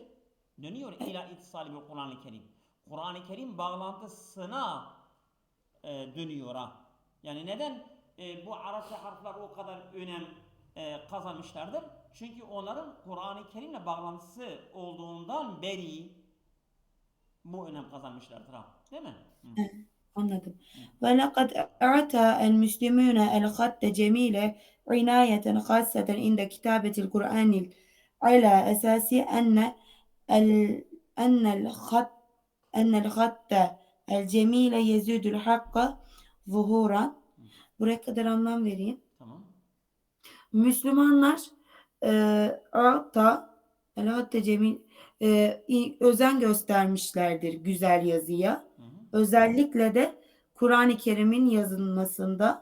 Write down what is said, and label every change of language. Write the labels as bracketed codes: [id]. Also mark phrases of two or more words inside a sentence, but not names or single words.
[tr] Dönüyor [ar] إلى اتصال [tr] bir Kur'an-ı Kerim. Kur'an-ı Kerim bağlantısına dönüyor ha. Yani neden bu Arapça harfler o kadar önem kazanmışlardır? Çünkü onların Kur'an-ı Kerim'le bağlantısı olduğundan beri bu önem kazanmışlardır ha. Değil mi? Hı. Anladım. Hı. [ar] وَلَقَدْ أَعْتَى الْمُسْلِمُونَ الْخَطَّ جَمِيلَ عِنَايَةً خاصة عند كتابة القرآن على أساس ال- أن الخط أن الخط الجميل يزيد الحق ظهورا. [tr] Buraya kadar anlam vereyim. Tamam. Müslümanlar hatta hatta cemil özen göstermişlerdir güzel yazıya. Hı hı. Özellikle de Kur'an-ı Kerim'in yazılmasında